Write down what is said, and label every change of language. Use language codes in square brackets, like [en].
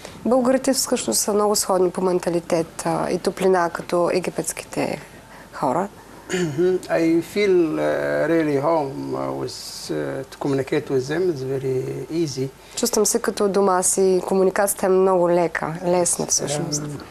[bg] Българите всъщност са много сходни по менталитет и топлина като египетските хора. [en] I feel really home to communicate with them. It's very easy. [bg] Чувствам се като дома си. Комуникацията е много лесна всъщност.